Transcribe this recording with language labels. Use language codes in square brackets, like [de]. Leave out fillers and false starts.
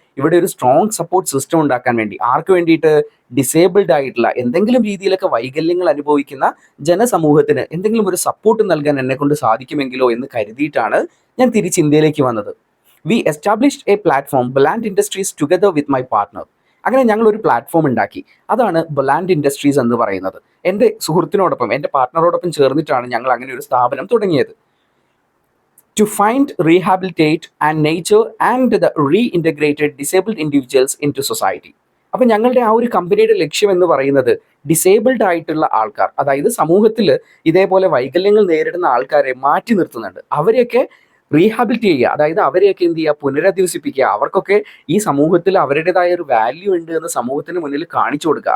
[ml] ഇവിടെ ഒരു strong support system ഉണ്ടാക്കാൻ വേണ്ടി. ആർക്ക് വേണ്ടിയിട്ട്? ഡിസേബിൾഡ് ആയിട്ടുള്ള, എന്തെങ്കിലും രീതിയിലൊക്കെ വൈകല്യങ്ങൾ അനുഭവിക്കുന്ന ജനസമൂഹത്തിന് എന്തെങ്കിലും ഒരു സപ്പോർട്ട് നൽകാൻ എന്നെ കൊണ്ട് സാധിക്കുമെങ്കിലോ എന്ന് കരുതിയിട്ടാണ് ഞാൻ തിരിച്ച് ഇന്ത്യയിലേക്ക് വന്നത്. [en] We established a platform Boland industries together with my partner. [ml] അങ്ങനെ ഞങ്ങൾ ഒരു പ്ലാറ്റ്ഫോം ഉണ്ടാക്കി. അതാണ് ബൊലാൻഡ് ഇൻഡസ്ട്രീസ് എന്ന് പറയുന്നത്. എൻ്റെ സുഹൃത്തിനോടൊപ്പം, എൻ്റെ പാർട്ട്ണറോടൊപ്പം ചേർന്നിട്ടാണ് ഞങ്ങൾ അങ്ങനെ ഒരു സ്ഥാപനം തുടങ്ങിയത്. [en] To find, rehabilitate and nurture and the reintegrated disabled individuals into society. [ml] അപ്പം ഞങ്ങളുടെ ആ ഒരു കമ്പനിയുടെ ലക്ഷ്യം എന്ന് പറയുന്നത് ഡിസേബിൾഡ് ആയിട്ടുള്ള ആൾക്കാർ, അതായത് സമൂഹത്തിൽ ഇതേപോലെ വൈകല്യങ്ങൾ നേരിടുന്ന ആൾക്കാരെ മാറ്റി നിർത്തുന്നുണ്ട്. അവരെയൊക്കെ റീഹാബിലിറ്റ് ചെയ്യുക, അതായത് അവരെയൊക്കെ എന്ത് ചെയ്യുക, പുനരധിവസിപ്പിക്കുക. അവർക്കൊക്കെ ഈ സമൂഹത്തിൽ അവരുടേതായ ഒരു വാല്യൂ ഉണ്ട് എന്ന് സമൂഹത്തിന് മുന്നിൽ കാണിച്ചു കൊടുക്കുക.